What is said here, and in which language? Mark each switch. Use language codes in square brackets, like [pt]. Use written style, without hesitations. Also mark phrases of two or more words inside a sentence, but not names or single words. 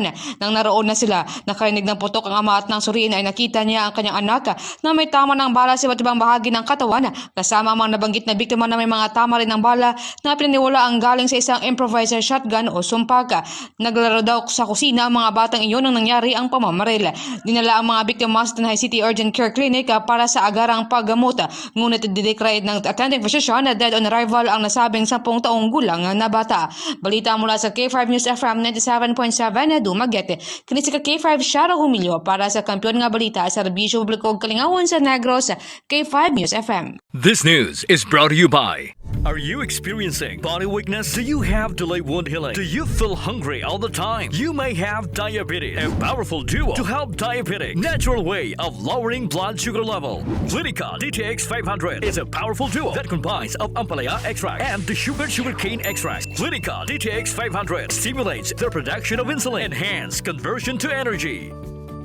[tl] Nang naroon na sila, nakarinig ng putok ang ama at nang suriin ay nakita niya ang kanyang anak na may tama ng bala sa iba't ibang bahagi ng katawan, kasama ang mga nabanggit na biktima na may mga tama rin ng bala na pinaniwala ang galing sa isang [en] improviser shotgun [tl] o sumpak. Naglaro daw sa kusina ang mga batang iyon nang nangyari ang pamamaril. Dinala ang mga biktima sa Tanay City Urgent Care Clinic para sa agarang paggamot, ngunit dideclare ng [en] attending physician [tl] na [en] dead on arrival [tl] ang nasabing 10 taong gulang na bata. Balita mula sa K5 News FM 97.7 Dumaguete. [ceb] Kinisika K5 Shara Humilio para sa Kampiyon nga Balita sa Serbisyo Publiko Kalingawan sa Negros, K5 News FM. [en] This news is brought to you by... Are you experiencing body weakness? Do you have delayed wound healing? Do you feel hungry all the time? You may have diabetes. A powerful duo to help diabetic. Natural way of lowering blood sugar level. Clinica DTX 500 is a powerful duo that combines of ampalaya extract and the sugarcane extract. Clinica DTX 500 stimulates the production of insulin, enhance conversion to energy.